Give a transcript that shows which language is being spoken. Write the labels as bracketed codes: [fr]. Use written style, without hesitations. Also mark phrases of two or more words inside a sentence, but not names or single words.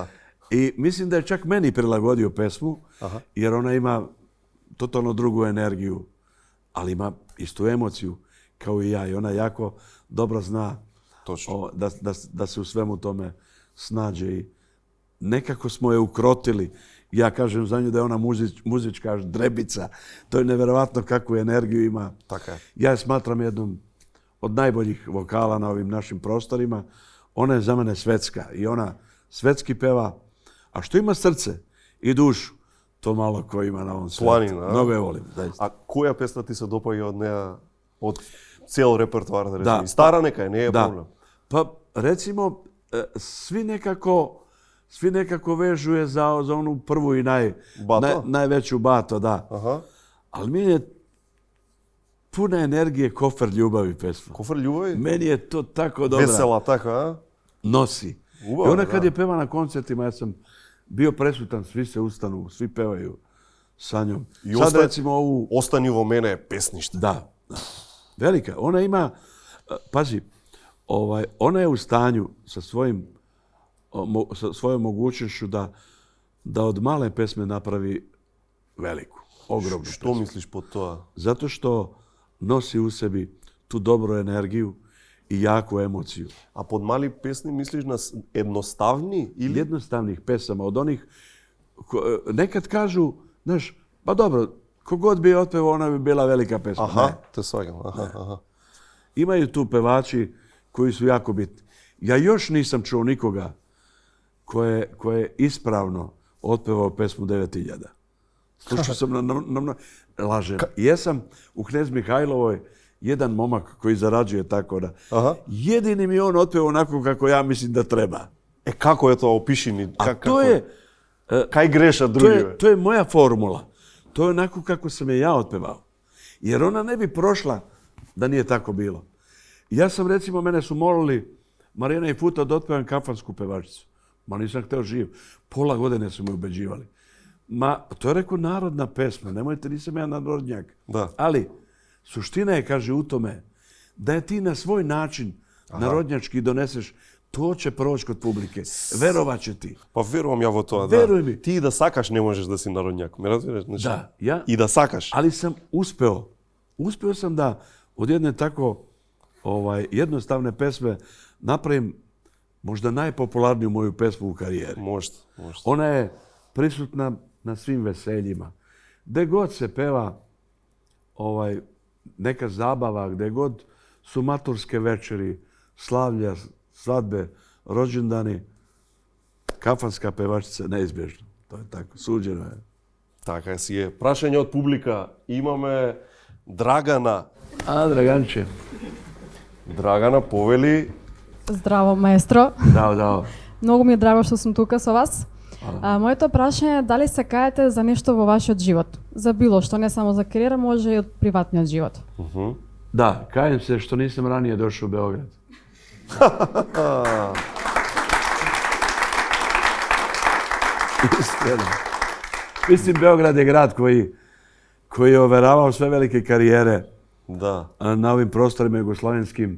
[sr] I mislim da je čak meni prilagodio pesmu, jer ona ima totalno drugu energiju, ali ima istu emociju kao i ja. I ona jako dobro zna da se u svemu tome snađe. I nekako smo je ukrotili. Ja kažem za nju da je ona muzička drebica. To je nevjerovatno kakvu energiju ima. [mk] Така е. [sr] Ja je smatram jednom od najboljih vokala na ovim našim prostorima. Ona je za mene svetska i ona svetski peva. A što ima srce i dušu, to malo ko ima na ovom svijetu. [mk] Планина. [sr] Mnogo je volim. Zaista. [mk] А која песна ти се допаѓа од неа, од цел репертоар, да речем? Да. Стара нека е, не е проблем. [sr] Pa recimo, svi nekako vežu je za onu prvu i najveću Bato, da. Аха. Ali mi je puna energije Kofer ljubavi pesma. [mk] Кофер љубови? [sr] Meni je to tako dobra. [mk] Весела, така, а? [sr] Nosi. [mk] Ubava, [sr] I ona kad da. je peva na koncertima, ja sam bio presutan, svi se ustanu, svi pevaju sa njom. I Sad recimo ovu... [mk] Остани во мене песниште. [sr] Da. Velika. Ona ima, pazi, ona je u stanju sa svojom mogućnošću da od male pesme napravi veliku, ogromnu [mk] Што [sr] pesmu. [mk] мислиш под тоа? [sr] Zato što nosi u sebi tu dobru energiju i jaku emociju. [mk] А под мали песни мислиш на едноставни или? [sr] Jednostavnih pesama, od onih nekad kažu, znaš, pa dobro, kogod bi je otpevao, ona bi bila velika pesma. Аха, Ne. [mk] те сваѓам. Аха. [sr] Imaju tu pevači koji su jako bitni. Ja još nisam čuo nikoga ko je ispravno otpevao pesmu 9000. Slušao sam lažem. Jesam u Knez Mihajlovoj jedan momak koji zarađuje tako da. Аха. Jedini mi on otpevao onako kako ja mislim da treba. [mk] Како е тоа, опиши ни. [sr] A to je... [mk] Кај греша други? [sr] To je moja formula. To je onako kako sam je ja otpevao. Jer ona ne bi prošla da nije tako bilo. Ja sam recimo, mene su molili Marijana i Puta da otpevam kafansku pevačicu. Ma nisam hteo živ. Pola godine su me ubeđivali. Ma, to je rekao narodna pesma. Nemojte, nisam ja narodnjak. Da. Ali Suština je, kaže, u tome da je ti na svoj način narodnjački doneseš, to će proći kod publike. Verovat će ti. Pa verujem ja [mk] во тоа, [sr] Veruj mi. [mk] Ti да сакаш не можеш да си народњак. Ме разбираш? [sr] Da, ja. [mk] И да сакаш. [sr] Ali sam uspeo. Uspeo sam da od jedne tako jednostavne pesme napravim možda najpopularniju moju pesmu u karijeri. Možda. Ona je prisutna na svim veseljima. Gde god se peva neka zabava, gde god su maturske večeri, slavlja, svadbe, rođendani, kafanska pevačica neizbježno. To je tako, suđeno je. [mk] Така си е. Прашање од публика. Имаме Драгана. [sr] Draganče. [mk] Драгана повели. Здраво, маестро. [sr] Da. [mk] Многу ми е драго што сум тука со вас. Моето прашање е дали се каете за нешто во вашиот живот? За било што, не само за кариера, може и од приватниот живот. [sr] Da, kajem se što nisam ranije došao u Beograd. Istina. Mislim, Beograd je grad koji je overavao sve velike karijere na ovim prostorima jugoslovenskim.